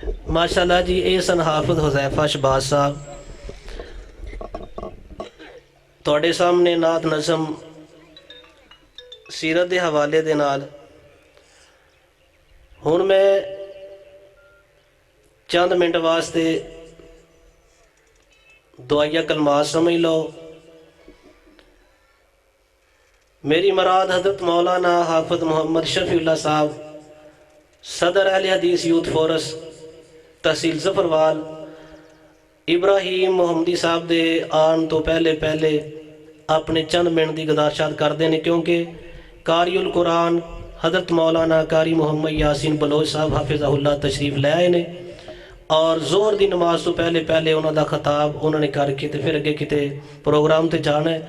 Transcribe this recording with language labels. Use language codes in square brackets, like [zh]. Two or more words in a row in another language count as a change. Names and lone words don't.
[pa] ਮਾਸ਼ਾਅੱਲਾ ਜੀ, ਇਹ ਸਨ ਹਾਫਿਜ਼ ਹੁਜ਼ੈਫਾ ਸ਼ਹਬਾਜ਼ ਸਾਹਿਬ। ਤੁਹਾਡੇ ਸਾਹਮਣੇ ਨਾਤ ਨਜ਼ਮ ਸੀਰਤ ਦੇ ਹਵਾਲੇ ਦੇ ਨਾਲ। ਹੁਣ ਮੈਂ ਚੰਦ ਮਿੰਟ ਵਾਸਤੇ ਦੁਆਇਆ ਕਲਮਾਤ ਸਮਝ ਲਓ। [ur] میری مراد حضرت مولانا حافظ محمد شفیع اللہ صاحب، صدر اہل حدیث یوتھ فورس تحصیل ظفروال، [pa] ابراہیم محمدی صاحب دے آن تو پہلے اپنے چند منٹ دی گزارشات کرتے ہیں، کیونکہ قاری القرآن حضرت مولانا قاری محمد یاسین بلوچ صاحب حافظہ اللہ تشریف لے آئے نے، اور ظہر دی نماز تو پہلے انہوں دا خطاب انہوں نے کر کے پھر اگے کتے پروگرام تے جانا ہے۔